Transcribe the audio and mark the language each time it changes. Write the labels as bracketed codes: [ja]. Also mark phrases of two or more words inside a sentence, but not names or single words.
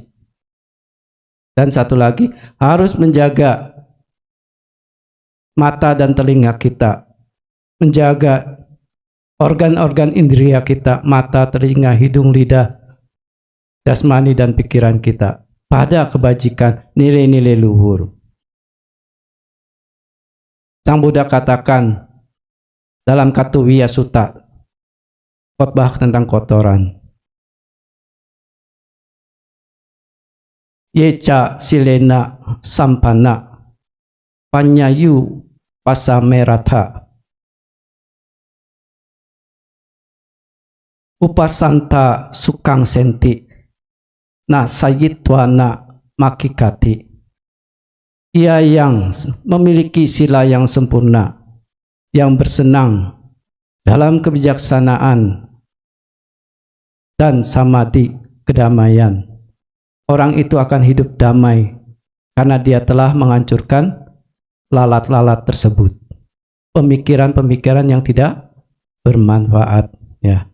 [id] Dan satu lagi, harus menjaga mata dan telinga kita, menjaga organ-organ indera kita, mata, telinga, hidung, lidah, jasmani, dan pikiran kita pada kebajikan, nilai-nilai luhur. Sang Buddha katakan dalam Katuwiya Sutta, khotbah tentang kotoran, [pi] Yeca silena sampana panyayu pasamerata upasanta sukang senti na sayitwana makikati. [id] Ia yang memiliki sila yang sempurna, yang bersenang dalam kebijaksanaan dan samadhi kedamaian, orang itu akan hidup damai karena dia telah menghancurkan lalat-lalat tersebut, pemikiran-pemikiran yang tidak bermanfaat ya.